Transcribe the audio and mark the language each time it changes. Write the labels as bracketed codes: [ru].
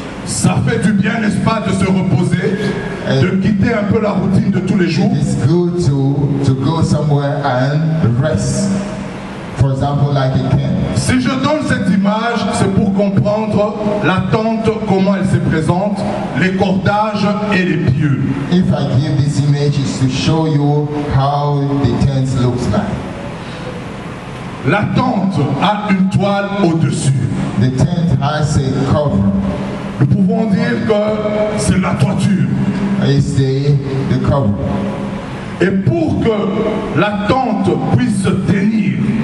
[fr] Ça fait du bien, n'est-ce pas, de se reposer, de quitter un peu la routine de tous les jours. [en] It's good to go somewhere and rest. For example, like a camp. [fr] Si je donne cette image, c'est pour comprendre la tente, comment elle se présente, les cordages et les pieux. [en] If I give this image, it's to show you how the tent looks like. [fr] La tente a une toile au-dessus. [en] The tent has a cover. [fr] Nous pouvons dire que c'est la toiture. [en] It's the cover. [fr] Et pour que la tente puisse se tenir,